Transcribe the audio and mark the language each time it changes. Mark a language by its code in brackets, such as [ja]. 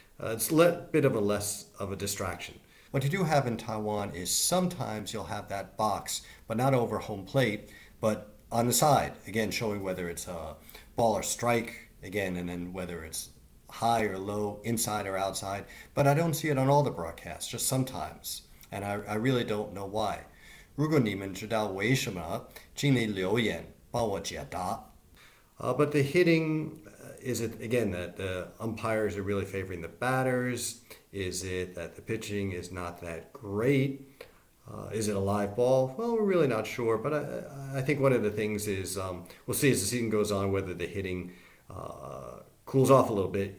[en] It's a bit of a less of a distraction. What you do have in Taiwan is sometimes you'll have that box, but not over home plate, but on the side, again, showing whether it's a ball or strike, again, and then whether it's high or low, inside or outside. But I don't see it on all the broadcasts, just sometimes. And I really don't know why. [zh] 如果你们知道为什么，请你留言帮我解答。 [en] But the hitting, is it, again, that the umpires are really favoring the batters? Is it that the pitching is not that great? Is it a live ball? Well, we're really not sure, but I think one of the things is we'll see as the season goes on whether the hitting cools off a little bit.